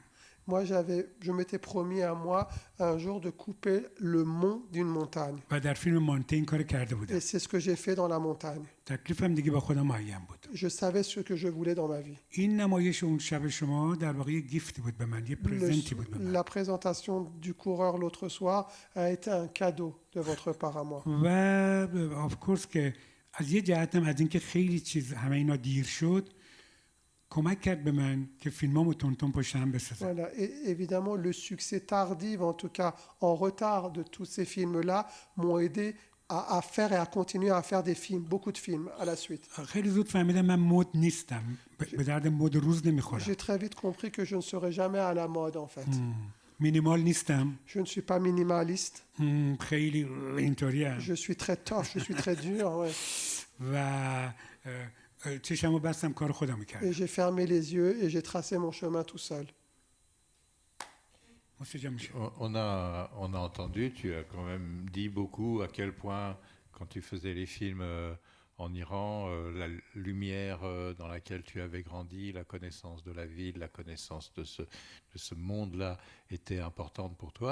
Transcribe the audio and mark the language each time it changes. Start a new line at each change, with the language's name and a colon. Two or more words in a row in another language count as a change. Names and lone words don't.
French: Moi, je m'étais promis à moi un jour de couper le mont d'une montagne.
Persian: و در فیلم مانته این کار کرده
French: Et
Persian: بودم.
French: c'est ce que j'ai fait dans la montagne.
Persian: تکلیفم دیگه با خودم معین بود.
French: Je savais ce que je voulais dans ma vie.
Persian: این نمایش اون شب شما در واقع یه گیفتی بود به من، یه پرزنتی بود به من.
French: La présentation du coureur l'autre soir a été un cadeau de votre part à moi.
Persian: و
English: of course
Persian: که از یه جهتم از اینکه خیلی چیز همه اینا دیر شد کمک کرد به من که فیلمامو تون پشت هم بسازم.
French: Voilà. Et évidemment, le succès tardif, en tout cas en retard de tous ces films-là, m'ont aidé à faire et à continuer à faire des films, beaucoup de films à la suite.
Persian: خیلی زود فهمیدم من مد نیستم، به درد مد روز نمیخورم.
French: J'ai très vite compris que je ne serai jamais à la mode en fait.
Persian: مینیمال نیستم.
French: Je ne suis pas minimaliste.
Persian: خیلی اینطوریم.
French: Je suis très tough, je suis très dur. Ouais.
Persian: و چشمو بستم کار خودم
French: Et
Persian: میکردم.
French: j'ai fermé les yeux et j'ai tracé mon chemin tout seul. On a entendu, tu as quand même dit beaucoup à quel point, quand tu faisais les films en Iran, la lumière dans laquelle tu avais grandi, la connaissance de la ville, la connaissance de ce monde-là était importante pour toi.